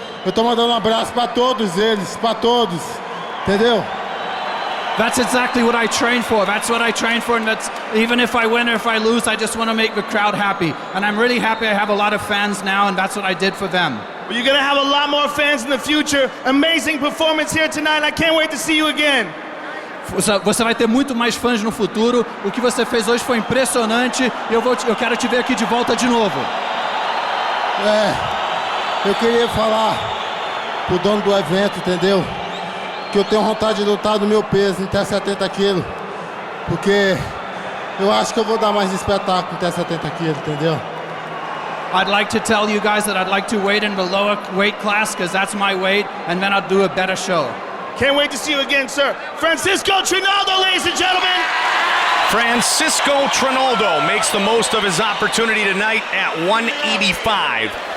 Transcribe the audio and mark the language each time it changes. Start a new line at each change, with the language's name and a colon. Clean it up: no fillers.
Portuguese: Eu tô mandando um abraço para todos eles, para todos, entendeu?
English: That's exactly what I train for. That's what I train for, and that's even if I win or if I lose, I just want to make the crowd happy. And I'm really happy I have a lot of fans now, and that's what I did for them. Well, you're gonna have a lot more fans in the future. Amazing performance here tonight. I can't wait to see you again.
Portuguese: Você vai ter muito mais fãs no futuro. O que você fez hoje foi impressionante. Eu quero te ver aqui de volta de novo. Eu queria falar pro dono do evento, entendeu? Que eu tenho vontade de lutar no meu peso, em até 70 quilos. Porque eu acho que eu vou dar mais espetáculo em até 70 quilos, entendeu?
English: I'd like to tell you guys that I'd like to wait in the lower weight class because that's my weight, and then I'll do a better show. Can't wait to see you again, sir. Francisco Trinaldo, ladies and gentlemen. Francisco Trinaldo makes the most of his opportunity tonight at 185.